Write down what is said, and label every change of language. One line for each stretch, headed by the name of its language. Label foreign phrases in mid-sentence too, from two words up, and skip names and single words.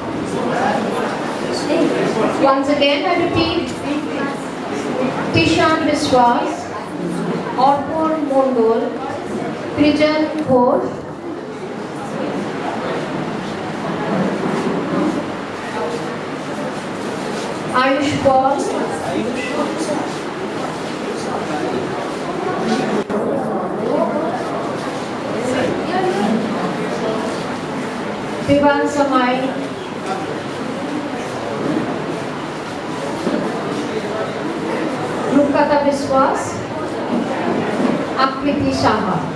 English: Once again, I repeat, Tishan Biswas, Orpon Mondol, Srijal Ghosh, Ayush Paul, Vivan Samai, Rupkata Biswas, Akriti Saha.